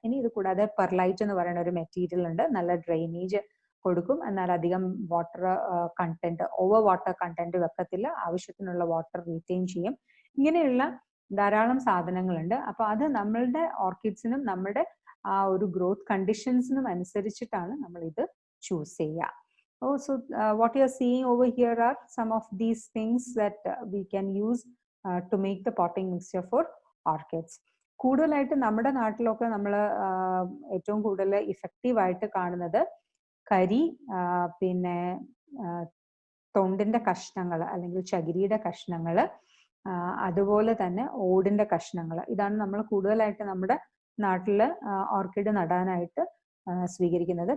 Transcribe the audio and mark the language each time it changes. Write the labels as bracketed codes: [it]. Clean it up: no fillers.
[ml] ഇനി ഇത് കൂടാതെ പെർലൈറ്റ് എന്ന് പറയുന്ന ഒരു മെറ്റീരിയൽ ഉണ്ട്. നല്ല ഡ്രെയിനേജ് കൊടുക്കും, എന്നാൽ അധികം water content, over water content വെക്കത്തില്ല, ആവശ്യത്തിനുള്ള വാട്ടർ റീറ്റെയിൻ ചെയ്യും. ഇങ്ങനെയുള്ള ധാരാളം സാധനങ്ങളുണ്ട്. അപ്പൊ അത് നമ്മളുടെ ഓർക്കിഡ്സിനും നമ്മുടെ ആ ഒരു ഗ്രോത്ത് കണ്ടീഷൻസിനും അനുസരിച്ചിട്ടാണ് നമ്മൾ ഇത് ചൂസ് ചെയ്യുക. [en] Oh, so what you are seeing over here are some of these things that we can use to make the potting mixture for orchids. [ml] കൂടുതലായിട്ട് നമ്മുടെ നാട്ടിലൊക്കെ നമ്മൾ ഏറ്റവും കൂടുതൽ ഇഫക്റ്റീവ് ആയിട്ട് കാണുന്നത് കരി, പിന്നെ തൊണ്ടിന്റെ കഷ്ണങ്ങൾ അല്ലെങ്കിൽ ചകിരിയുടെ കഷ്ണങ്ങൾ, അതുപോലെ തന്നെ ഓടിന്റെ കഷ്ണങ്ങൾ. ഇതാണ് നമ്മൾ കൂടുതലായിട്ട് നമ്മുടെ നാട്ടിൽ ഓർക്കിഡ് നടാനായിട്ട് സ്വീകരിക്കുന്നത്.